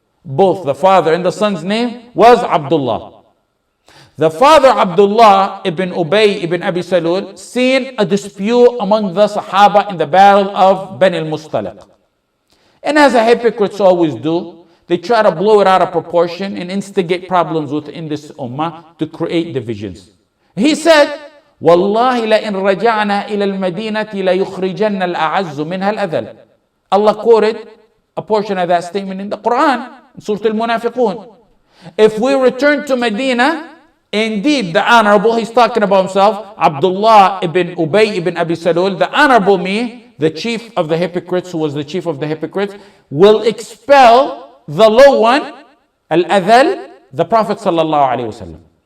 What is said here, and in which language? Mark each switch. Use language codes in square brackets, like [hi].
[en] Both the father and the son's name was Abdullah. The father Abdullah ibn Ubay ibn Abi Salul seen a dispute among the Sahaba in the battle of Bani al-Mustaliq. And as the hypocrites always do, they try to blow it out of proportion and instigate problems within this ummah to create divisions. He said, [ar] وَاللَّهِ لَإِنْ رَجَعْنَا إِلَى الْمَدِينَةِ لَيُخْرِجَنَّ الْأَعَزُّ مِنْهَا الْأَذَلَ. [en] Allah quoted a portion of that statement in the Quran, in Surah Al-Munafiqun. If we return to Medina, indeed the honorable, he's talking about himself, Abdullah ibn Ubay ibn Abi Salul, the honorable me, the chief of the hypocrites, who was the chief of the hypocrites, will expel the low one, Al-Adhal, the Prophet sallallahu alaihi wasallam.